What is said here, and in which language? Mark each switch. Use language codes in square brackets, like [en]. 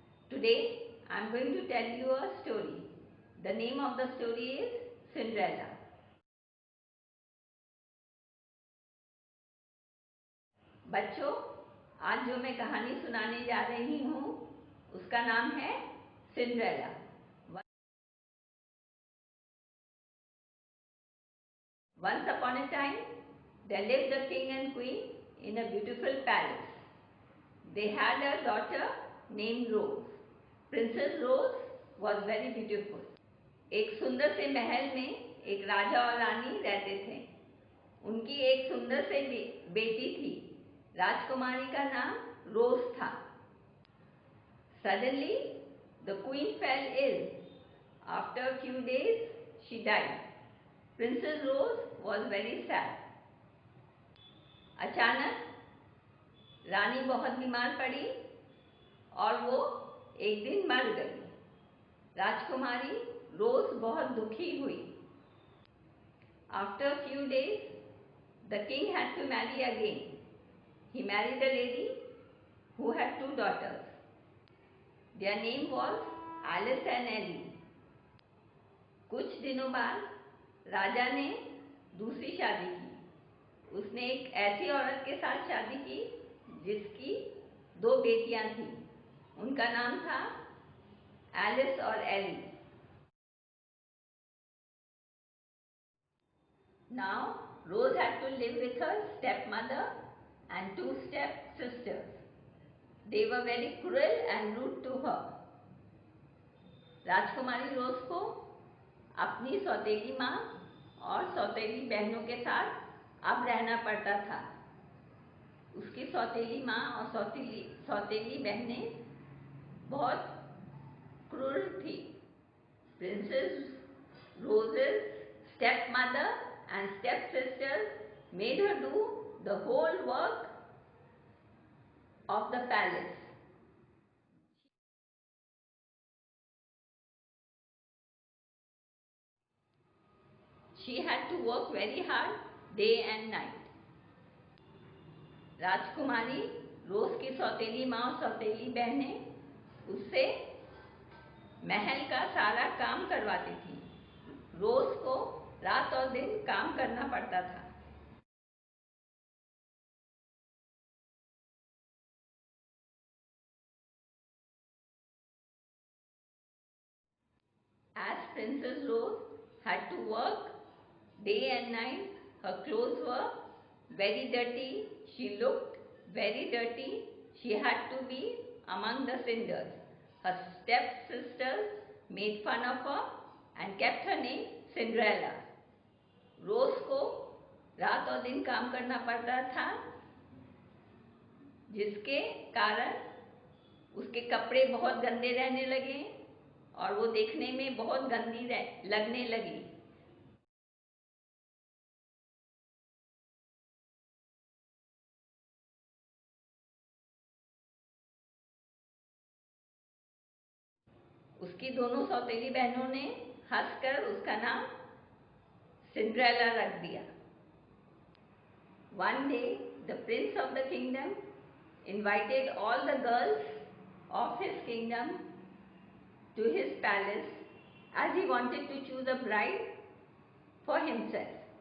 [en] Today I am going to tell you a story. The name of the story is Cinderella. [hi] बच्चों, आज जो मैं कहानी सुनाने जा रही हूँ उसका नाम है Cinderella. [en] Once upon a time there lived a king and queen in a beautiful palace. They had a daughter named Rose. Princess Rose was very beautiful. [hi] एक सुंदर से महल में एक राजा और रानी रहते थे. उनकी एक सुंदर से बेटी थी. राजकुमारी का नाम रोज था. [en] Suddenly the queen fell ill. After a few days she died. Princess Rose was very sad. [hi] अचानक रानी बहुत बीमार पड़ी और वो एक दिन मर गई. राजकुमारी रोज बहुत दुखी हुई. [en] After a few days, the king had to marry again. He married a lady who had two daughters. Their name was Alice and Ellie. [hi] कुछ दिनों बाद राजा ने दूसरी शादी की. उसने एक ऐसी औरत के साथ शादी की जिसकी दो बेटियां थीं. उनका नाम था एलिस और Eli. [en] Now Rose had to live with her stepmother and two step-sisters. They were very cruel and rude to her. [hi] राजकुमारी रोज को अपनी सौतेली माँ और सौतेली बहनों के साथ अब रहना पड़ता था. उसकी सौतेली माँ और सौतेली बहनें बहुत क्रूर थी. [en] Princess Rose's stepmother and stepsisters made her do the whole work of the palace. She had to work very hard day and night. [hi] राजकुमारी रोज की सौतेली माँ और सौतेली बहनें उससे महल का सारा काम करवाती थी. रोज को रात और दिन काम करना पड़ता था. [en] As Princess Rose had to work day and night, her clothes were very dirty. She looked very dirty. She had to be among the cinders. Her stepsisters made fun of her and kept her name Cinderella. [hi] रोज को रात और दिन काम करना पड़ता था जिसके कारण उसके कपड़े बहुत गंदे रहने लगे और वो देखने में बहुत गंदी लगने लगी. उसकी दोनों सौतेली बहनों ने हंसकर उसका नाम सिंड्रेला रख दिया. [en] One day the prince of the kingdom invited all the girls of his kingdom to his palace as he wanted to choose a bride for himself.